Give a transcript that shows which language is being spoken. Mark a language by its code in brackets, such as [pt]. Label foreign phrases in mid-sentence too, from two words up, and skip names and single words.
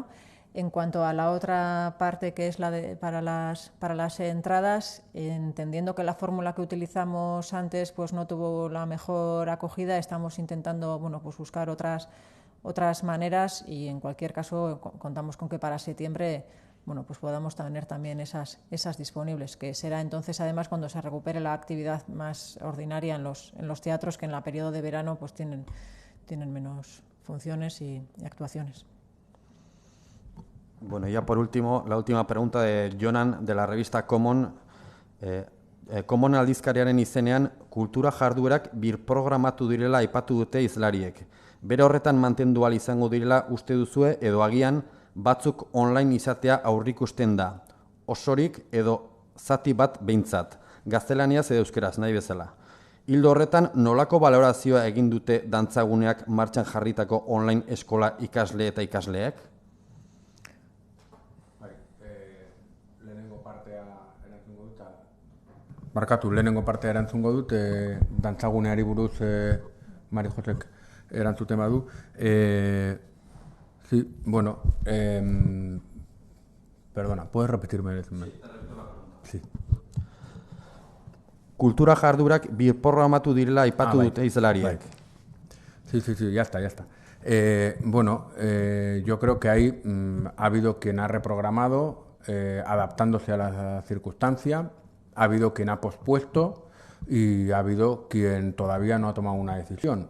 [es] En cuanto a la otra parte, que es para las entradas, entendiendo que la fórmula que utilizamos antes pues no tuvo la mejor acogida, estamos intentando pues buscar otras maneras y, en cualquier caso, contamos con que para septiembre pues podamos tener también esas disponibles, que será entonces, además, cuando se recupere la actividad más ordinaria en los teatros, que en el periodo de verano pues tienen menos funciones y actuaciones. Bueno, ya por último, la última pregunta de Jonan, de la revista Common. [eu] Common aldizkariaren izenean, kultura jarduerak birprogramatu direla aipatu dute hizlariek. Bere horretan mantendu ahal izango direla uste duzue, edo agian batzuk online izatea aurrikusten da, osorik edo zati bat behintzat, gaztelaniaz edo euskeraz, nahi bezala. Hildo horretan, nolako balorazioa egin dute dantzaguneak martxan jarritako online eskola ikasle eta ikasleek? Lehenengo partea erantzungo dut, dantzaguneari buruz Mari Josek erantzuten badu. [es] Sí, bueno, perdona, ¿puedes repetirme? Sí, te repito la pregunta. Sí. [eu] Kultura jardurak birprogramatu direla aipatu dute hizlariek. [es] Sí, ya está. Yo creo que ahí ha habido quien ha reprogramado, adaptándose a la circunstancia. Ha habido quien ha pospuesto y ha habido quien todavía no ha tomado una decisión.